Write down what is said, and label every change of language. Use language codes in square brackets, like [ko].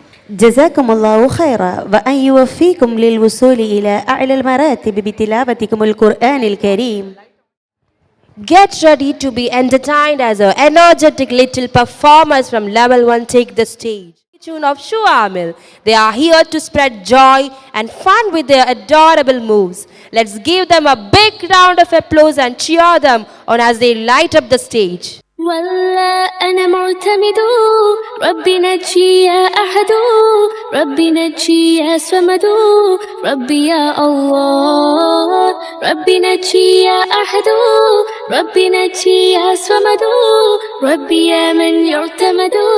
[ar] جزاكم الله خيرا وأن يوفيكم للوصول إلى أعلى المراتب بتلاوتكم القرآن الكريم. [en] Get ready to be entertained as our energetic little performers from level 1 take the stage. Tune of Shu Amil. They are here to spread joy and fun with their adorable moves. Let's give them a big round of applause and cheer them on as they light up the stage. [ar] والله أنا معتمد ربي نجي يا أحد ربي نجي يا صمد ربي يا الله ربي نجي يا أحد ربي نجي يا صمد ربي يا من يعتمد